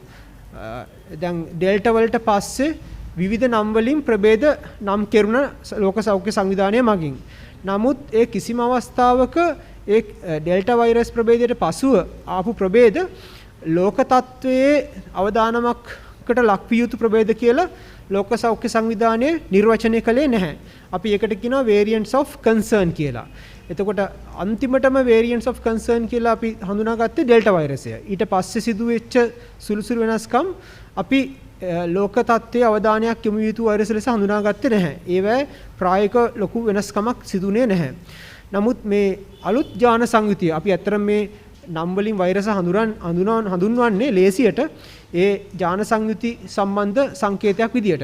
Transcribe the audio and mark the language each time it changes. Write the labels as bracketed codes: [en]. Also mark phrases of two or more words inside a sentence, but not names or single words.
[si] දැන් ඩෙල්ටා වලට පස්සේ විවිධ නම් වලින් ප්‍රභේද නම් කෙරුණ ලෝක සෞඛ්‍ය සංවිධානය මගින්. නමුත් ඒ කිසිම අවස්ථාවක ඒ ඩෙල්ටා වෛරස් ප්‍රභේදයට පසුව ආපු ප්‍රභේද ලෝක තත්ත්වයේ අවදානමකට ලක්විය යුතු ප්‍රභේද කියලා ලෝක සෞඛ්‍ය සංවිධානය නිර්වචනය කළේ නැහැ. අපි ඒකට කියනවා [en] variants of concern [si] කියලා. එතකොට අන්තිමටම [en] variants of concern [si] කියලා අපි හඳුනාගත්තේ ඩෙල්ටා වෛරසය. ඊට පස්සේ සිදුවෙච්ච සුළු වෙනස්කම් අපි ලෝක තත්ත්වයේ අවධානයක් යොමු යුතු වෛරස් ලෙස හඳුනාගත්තේ නැහැ. ඒවැ ප්‍රායෝගික ලොකු වෙනස්කමක් සිදුුනේ නැහැ. නමුත් මේ අලුත් ජාන සංයුතිය අපි අතරම මේ නම් වලින් වෛරස හඳුන්වන්නේ ලේසියට ඒ ජාන සංයුති සම්බන්ධ සංකේතයක් විදියට.